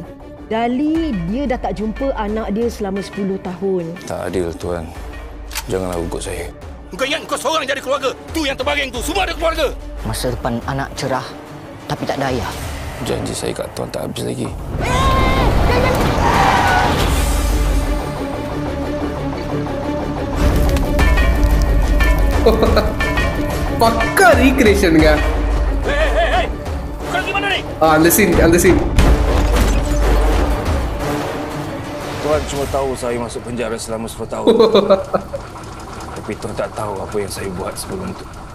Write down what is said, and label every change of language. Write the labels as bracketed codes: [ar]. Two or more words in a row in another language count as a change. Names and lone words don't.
[ms] Dali, dia dah tak jumpa anak dia selama 10 tahun. Tak adil, Tuan. Janganlah ugut saya. Kau ingat kau seorang jadi keluarga? Tu yang terbaring tu, semua ada keluarga. Masa depan anak cerah, tapi tak ada ayah. Janji saya kat Tuan tak habis lagi. [ta] பக்கா ரீக்ரியேஷனுங்க. [ms] Kau di mana ni? [ta] அந்த சீன் [ms] Tuan cuma tahu saya masuk penjara selama 10 tahun. Tapi Tuan tak tahu apa yang saya buat sebelum tu.